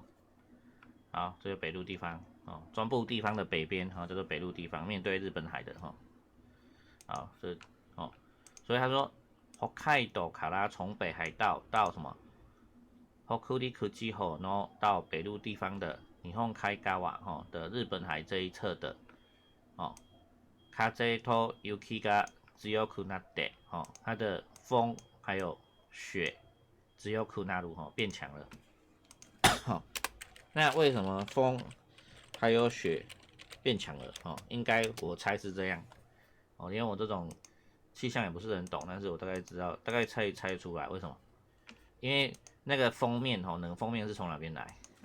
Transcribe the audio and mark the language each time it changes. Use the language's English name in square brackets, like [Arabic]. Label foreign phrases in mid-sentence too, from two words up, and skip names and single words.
[Chinese] 好，这个北陆地方哦，中部地方的北边哈，叫做北陆地方，面对日本海的哈。好，哦，所以他说，北海道から从北海道到什么？北陸地方，然后到北陆地方的日本海側哦的日本海这一侧的哦， [Japanese] 風と雪が強くなって [Chinese] 哦，它的风还有雪 [Japanese] 強くなる [Chinese] 哦变强了。好，那为什么风还有雪变强了？哦，应该我猜是这样哦，因为我这种气象也不是很懂，但是我大概知道，大概猜出来为什么？因为那个封面哦，冷锋面是从哪边来？